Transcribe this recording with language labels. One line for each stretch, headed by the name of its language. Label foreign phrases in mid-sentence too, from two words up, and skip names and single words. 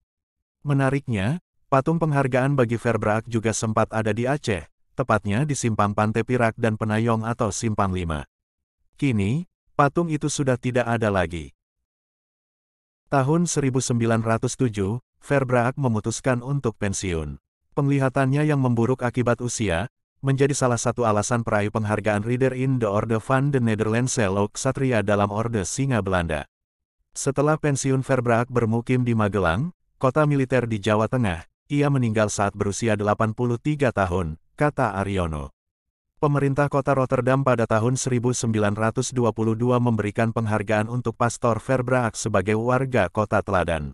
Indonesian: Menariknya, patung penghargaan bagi Verbraak juga sempat ada di Aceh, tepatnya di Simpang Pantai Pirak dan Penayong atau Simpang 5. Kini, patung itu sudah tidak ada lagi. Tahun 1907, Verbraak memutuskan untuk pensiun. Penglihatannya yang memburuk akibat usia, menjadi salah satu alasan peraih penghargaan Ridder in the Orde van de Nederlandse Ksatria dalam Orde Singa Belanda. Setelah pensiun Verbraak bermukim di Magelang, kota militer di Jawa Tengah. Ia meninggal saat berusia 83 tahun, kata Aryono. Pemerintah kota Rotterdam pada tahun 1922 memberikan penghargaan untuk Pastor Verbraak sebagai warga kota teladan.